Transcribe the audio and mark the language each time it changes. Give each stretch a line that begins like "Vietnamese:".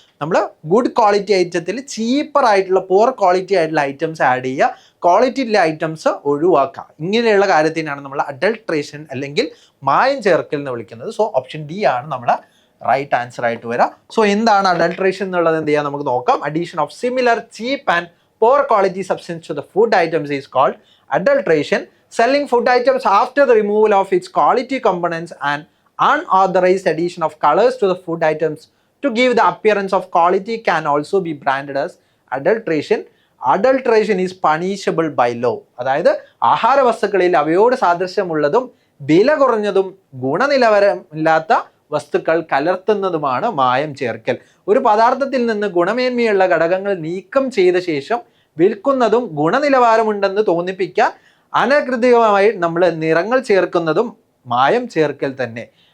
Malayalam: നമ്മൾ good quality ഐറ്റത്തിൽ cheaper ആയിട്ടുള്ള poor quality ആയിട്ടുള്ള ഐറ്റംസ് ആഡ് ചെയ്യുക, ക്വാളിറ്റി ഉള്ള ഐറ്റംസ് ഒഴിവാക്കുക. ഇങ്ങനെയുള്ള കാര്യത്തിനാണ് നമ്മൾ അഡൾട്രേഷൻ അല്ലെങ്കിൽ മായം ചേർക്കൽ എന്ന് വിളിക്കുന്നത്. സോ ഓപ്ഷൻ ഡി ആണ് നമ്മളെ റൈറ്റ് ആൻസർ ആയിട്ട് വരാം. സോ എന്താണ് അഡൾട്രേഷൻ എന്നുള്ളത് എന്ത് ചെയ്യാം നമുക്ക് നോക്കാം.
English: Addition of similar cheap and poor quality substance to the food items is called adulteration. Selling food items after the removal of its quality components and unauthorized addition of colors to the food items to give the appearance of quality can also be branded as adulteration. Adulteration is punishable by law.
Malayalam: അതായത് ആഹാര വസ്തുക്കളിൽ അവയോട് സാദൃശ്യമുള്ളതും വില കുറഞ്ഞതും ഗുണനിലവാരമില്ലാത്ത വസ്തുക്കൾ കലർത്തുന്നതുമാണ് മായം ചേർക്കൽ. ഒരു പദാർത്ഥത്തിൽ നിന്ന് ഗുണമേന്മയുള്ള ഘടകങ്ങൾ നീക്കം ചെയ്ത ശേഷം വിൽക്കുന്നതും ഗുണനിലവാരമുണ്ടെന്ന് തോന്നിപ്പിക്കാൻ അനധികൃതമായി നമ്മൾ നിറങ്ങൾ ചേർക്കുന്നതും മായം ചേർക്കൽ തന്നെ.